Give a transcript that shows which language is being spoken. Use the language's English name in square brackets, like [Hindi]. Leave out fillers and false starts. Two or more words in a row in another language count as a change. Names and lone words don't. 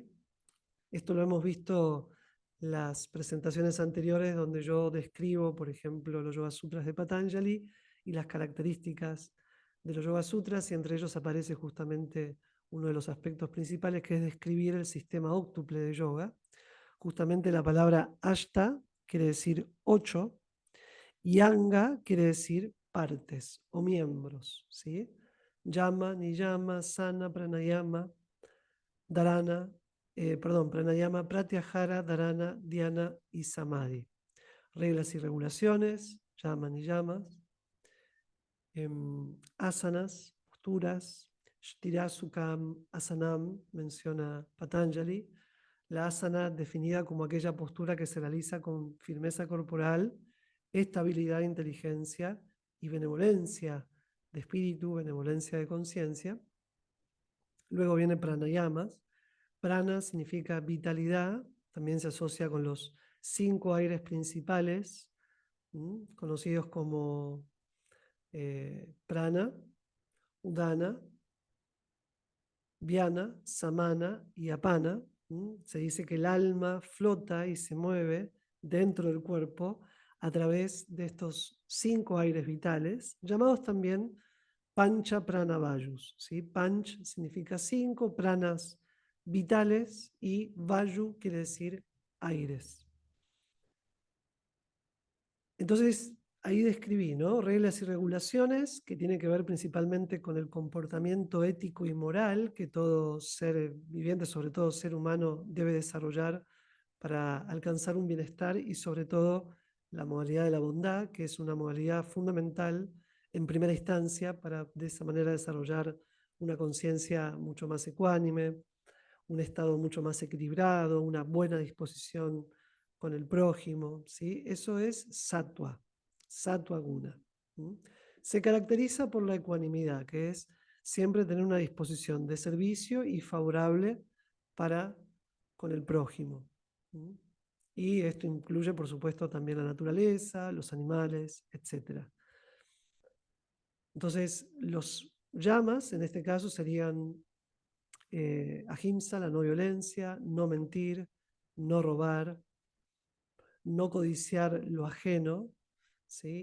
[Spanish] Esto lo hemos visto en las presentaciones anteriores, donde yo describo, por ejemplo, los Yoga Sutras de Patanjali y las características de los Yoga Sutras, y entre ellos aparece justamente uno de los aspectos principales, que es describir el sistema óctuple de yoga. Justamente la palabra Ashta quiere decir 8, y Anga quiere decir partes o miembros, ¿sí? [Sanskrit] Yama, Niyama, Sana, Pranayama, Dharana, Pranayama, Pratyahara, Dharana, Dhyana y Samadhi. [Spanish] Reglas y regulaciones, Yama, Niyamas. asanas, posturas, [Sanskrit] shtirasukam, asanam, [Spanish] menciona Patanjali. La asana definida como aquella postura que se realiza con firmeza corporal, estabilidad, inteligencia y benevolencia de espíritu, benevolencia de conciencia. Luego viene pranayamas. Prana significa vitalidad, también se asocia con los 5 aires principales, conocidos como [Sanskrit] prana, udana, vyana, samana [Spanish] y apana. Se dice que el alma flota y se mueve dentro del cuerpo a través de estos 5 aires vitales, llamados también [Sanskrit] pancha prana vayus. [Spanish] ¿Sí? Panch significa 5, pranas vitales y vayu quiere decir aires. Entonces, ahí describí, ¿no? Reglas y regulaciones que tienen que ver principalmente con el comportamiento ético y moral que todo ser viviente, sobre todo ser humano, debe desarrollar para alcanzar un bienestar y sobre todo la modalidad de la bondad, que es una modalidad fundamental en primera instancia para de esa manera desarrollar una conciencia mucho más ecuánime, un estado mucho más equilibrado, una buena disposición con el prójimo, ¿sí? Eso es [Sanskrit] sattva, sattva guna. [Spanish] Se caracteriza por la ecuanimidad, que es siempre tener una disposición de servicio y favorable para con el prójimo. Y esto incluye, por supuesto, también la naturaleza, los animales, etc. Entonces, los yamas, en este caso, serían ahimsa, la no violencia, no mentir, no robar, no codiciar lo ajeno, ¿sí?